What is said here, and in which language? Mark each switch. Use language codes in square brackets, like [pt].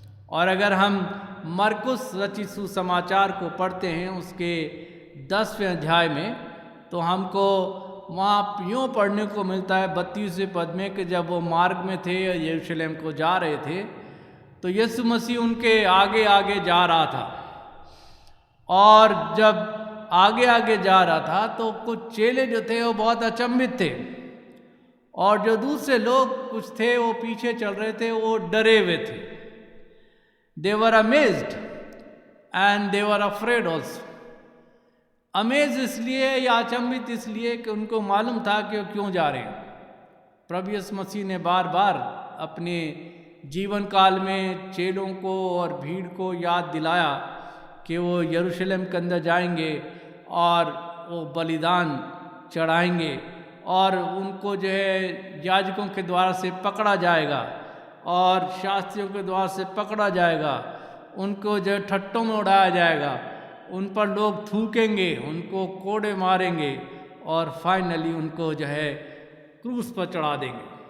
[hi] और अगर हम मरकुस रचित सुसमाचार को पढ़ते हैं उसके 10वें अध्याय में तो हमको वहाँ यूँ पढ़ने को मिलता है 32वें पद में कि जब वो मार्ग में थे यरूशलेम को जा रहे थे तो यीशु मसीह उनके आगे आगे जा रहा था। और जब आगे आगे जा रहा था तो कुछ चेले जो थे वो बहुत अचंभित थे और जो दूसरे लोग कुछ थे वो पीछे चल रहे थे, वो डरे हुए थे। [en] They were amazed and they were afraid also. [hi] Amaze इसलिए या अचंभित इसलिए कि उनको मालूम था कि वो क्यों जा रहे हैं। प्रभु यीशु मसीह ने बार बार अपने जीवन काल में चेलों को और भीड़ को याद दिलाया कि वो यरूशलेम के अंदर जाएंगे और वो बलिदान चढ़ाएंगे और उनको जो है याजकों के द्वारा से पकड़ा जाएगा और शास्त्रियों के द्वारा से पकड़ा जाएगा, उनको जो ठट्टों में उड़ाया जाएगा, उन पर लोग थूकेंगे, उनको कोड़े मारेंगे और फाइनली उनको जो है क्रूस पर चढ़ा देंगे।